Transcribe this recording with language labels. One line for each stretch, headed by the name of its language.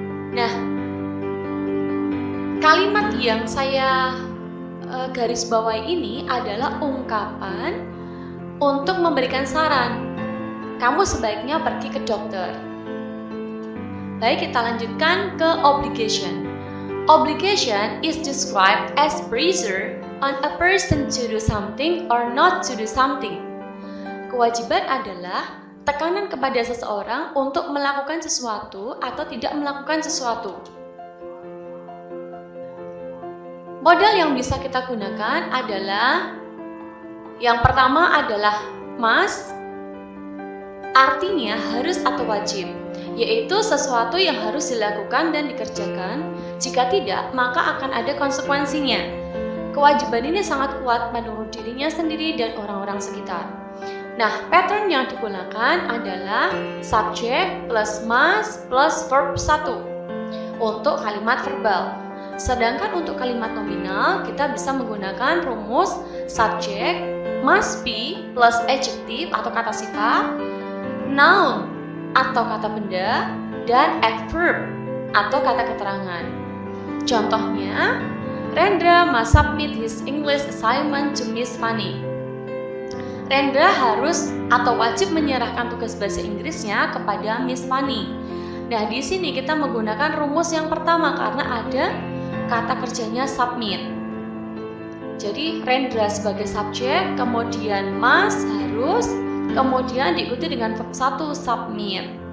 Indonesian: Nah, kalimat yang saya garis bawahi ini adalah ungkapan untuk memberikan saran. Kamu sebaiknya pergi ke dokter. Baik, kita lanjutkan ke obligation.
English: Obligation is described as pressure on a person to do something or not to do something.
Indonesian: Kewajiban adalah tekanan kepada seseorang untuk melakukan sesuatu atau tidak melakukan sesuatu. Modal yang bisa kita gunakan adalah yang pertama adalah must, artinya harus atau wajib, yaitu sesuatu yang harus dilakukan dan dikerjakan. Jika tidak, maka akan ada konsekuensinya. Kewajiban ini sangat kuat menurut dirinya sendiri dan orang-orang sekitar. Nah, pattern yang digunakan adalah subject plus must plus verb 1 untuk kalimat verbal. Sedangkan untuk kalimat nominal, kita bisa menggunakan rumus subject must be plus adjective atau kata sifat, noun atau kata benda, dan adverb atau kata keterangan.
English: Contohnya, Rendra must submit his English assignment to Miss Fanny.
Indonesian: Rendra harus atau wajib menyerahkan tugas bahasa Inggrisnya kepada Miss Fanny. Nah, di sini kita menggunakan rumus yang pertama karena ada kata kerjanya submit. Jadi, Rendra sebagai subjek, kemudian must harus, kemudian diikuti dengan verb 1 submit.